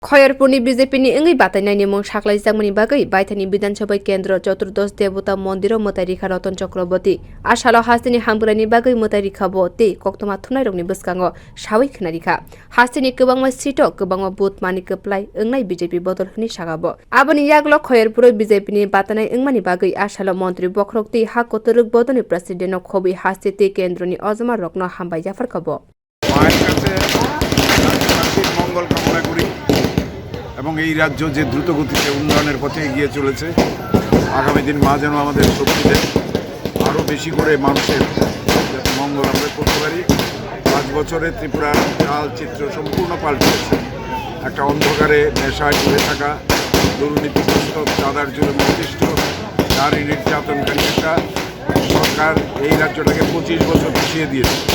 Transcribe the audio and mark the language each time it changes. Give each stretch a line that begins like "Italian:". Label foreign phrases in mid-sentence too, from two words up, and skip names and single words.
Kok Borok: Khoyerpurni BJP ni wngwi Batainai mung sakhwlaijakmani bagwi baithangni bidhansabha kendra Chaturdas Devta mondir mwtai rikha Ratan Chakroborty Asalo haste ni hamkrai ni bagwi mwtai rikha bo tei koktwma thumnai rokni bswkango sawi khuna rikha haste ni kwbangma sito kwbangma bodol kwplai wngnai BJP bodol hini sagabo aboni yaglo Khoyerpur BJP ni Batainai wngmani bagwi Asalo mantri bokrok tei ha kotoruk bodoni president khobi haste tei kendra ni ojma rokno hambai jafar khabo
Bangla: মঙ্গল কামনা করি এবং এই রাজ্য যে দ্রুত গতিতে উন্নয়নের পথে এগিয়ে চলেছে আগামী দিন মা যেন আমাদের শক্তি দেয় আরও বেশি করে মানুষের মঙ্গল আমরা করতে পারি 5 বছরে ত্রিপুরার কাল চিত্র সম্পূর্ণ পাল্টেছে একটা অন্ধকারে নেশায় ডুবে থাকা দুর্নীতিগ্রস্ত চাঁদার জন্য নির্দিষ্ট নারী নির্যাতনকারী একটা সরকার এই রাজ্যটাকে 25 বছর পিছিয়ে দিয়েছে